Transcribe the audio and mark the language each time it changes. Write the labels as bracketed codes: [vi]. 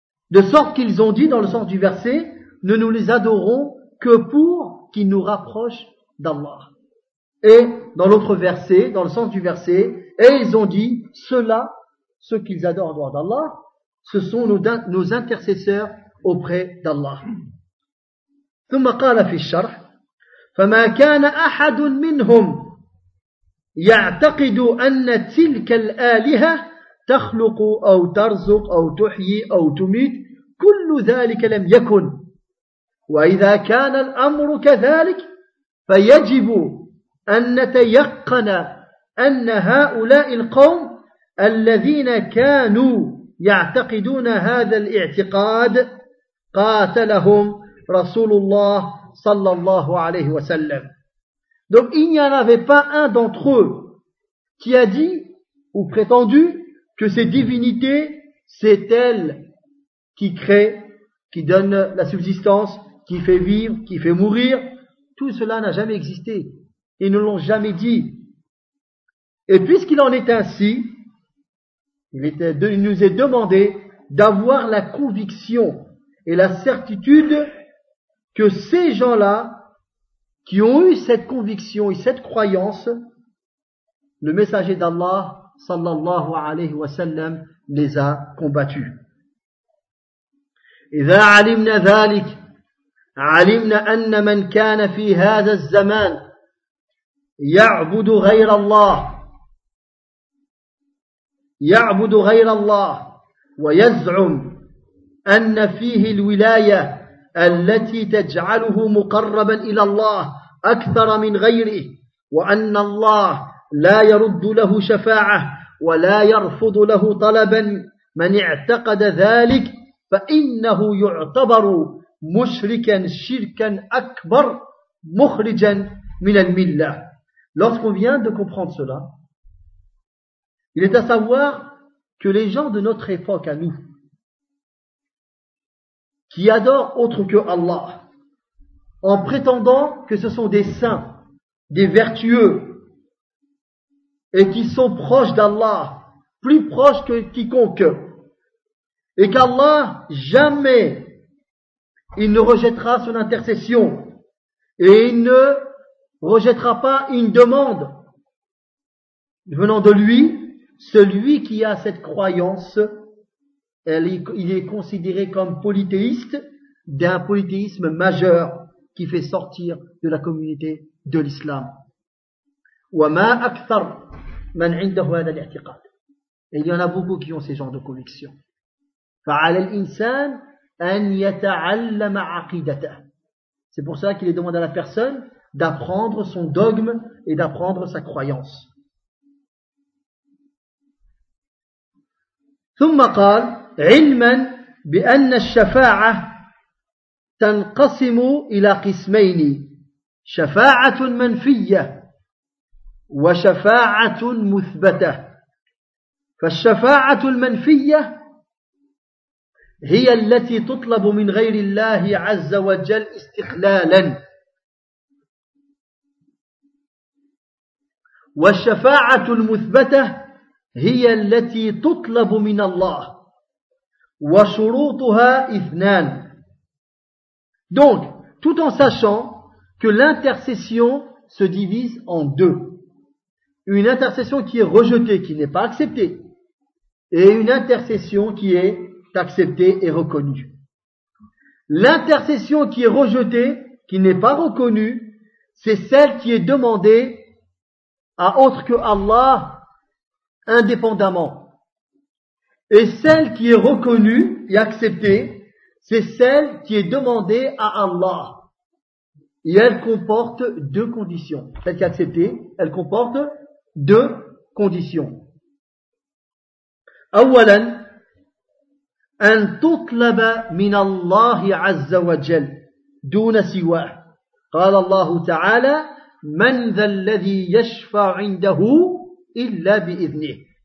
[fr] De sorte qu'ils ont dit dans le sens du verset, nous les adorons que pour qu'ils nous rapprochent d'Allah. Et dans l'autre verset, dans le sens du verset, et ils ont dit, ceux-là, ceux qu'ils adorent en dehors d'Allah, ce sont nos intercesseurs auprès d'Allah. [ar] ثم قال في الشرح فما كان أحد منهم يعتقد أن تلك الآلهة تخلق أو ترزق أو تحيي أو تميت كل ذلك لم يكن وإذا كان الأمر كذلك فيجب أن نتيقن أن هؤلاء القوم الذين كانوا يعتقدون هذا الاعتقاد قاتلهم رسول الله صلى الله عليه وسلم. [fr] Donc il n'y en avait pas un d'entre eux qui a dit ou prétendu que ces divinités, c'est elles qui créent, qui donnent la subsistance, qui fait vivre, qui fait mourir. Tout cela n'a jamais existé. ils ne l'ont jamais dit. Et puisqu'il en est ainsi, il nous est demandé d'avoir la conviction et la certitude que ces gens-là qui ont eu cette conviction et cette croyance, le messager d'Allah, sallallahu alayhi wa sallam, les a combattus. [ar] إذا علمنا ذلك علمنا أن من كان في هذا الزمان يعبد غير الله يعبد غير الله ويزعم أن فيه الولاية التي تجعله مقربا إلى الله أكثر من غيره وأن الله لا يرد له شفاعة ولا يرفض له طلبا من اعتقد ذلك فإنه يعتبر مشركا شركا أكبر مخرجا من الملة. [fr] Lorsqu'on vient de comprendre cela, il est à savoir que les gens de notre époque à nous, qui adorent autre que Allah, en prétendant que ce sont des saints, des vertueux, et qui sont proches d'Allah, plus proches que quiconque, et qu'Allah, jamais, il ne rejettera son intercession, et il ne rejettera pas une demande venant de lui, celui qui a cette croyance, il est considéré comme polythéiste, d'un polythéisme majeur qui fait sortir de la communauté de l'islam. [ar] وَمَا أَكْثَرْ مَنْ عِنْدَهُ هَذَا الْاِعْتِقَادِ. [fr] Et il y en a beaucoup qui ont ces genres de convictions. [ar] فعلى الإنسان أن يتعلم عقيدته. [fr] C'est pour cela qu'il est demandé à la personne d'apprendre son dogme et d'apprendre sa croyance. [ar] ثم قال علما بأن الشفاعة تنقسم إلى قسمين شفاعة منفية وشفاعة مثبتة. فالشفاعة المنفية هي التي تطلب من غير الله عز وجل استقلالا والشفاعة المثبتة هي التي تطلب من الله وشروطها اثنان. [fr] Donc, tout en sachant que l'intercession se divise en deux. Une intercession qui est rejetée, qui n'est pas acceptée, et une intercession qui est acceptée et reconnue. L'intercession qui est rejetée, qui n'est pas reconnue, c'est celle qui est demandée à autre que Allah indépendamment. Et celle qui est reconnue et acceptée, c'est celle qui est demandée à Allah. Et elle comporte deux conditions. Celle qui est acceptée, elle comporte deux conditions. [ar] أولاً أن تطلب من الله عز وجل دون سواه. قال الله تعالى من ذا الذي يشفع عنده إلا بإذنه.